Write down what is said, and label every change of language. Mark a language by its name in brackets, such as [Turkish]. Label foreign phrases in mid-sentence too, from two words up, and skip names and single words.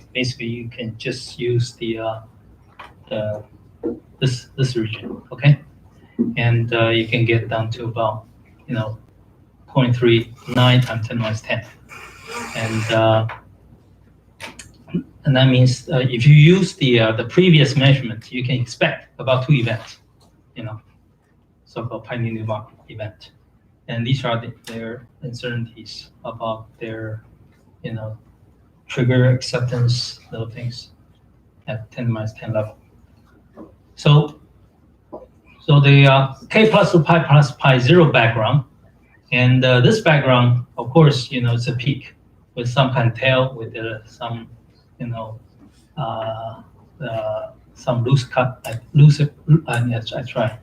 [English] Basically, you can just use this region, okay, and you can get down to about 0.39 times 10⁻⁻⁻, and that means if you use the previous measurement, you can expect about 2 events, so-called pi nu nu bar event. And these are their uncertainties about their, trigger acceptance, those things at 10⁻⁻⁻ level. So the k plus to pi plus pi zero background, and this background, of course, it's a peak with some kind of tail with some, some loose cut, that's right.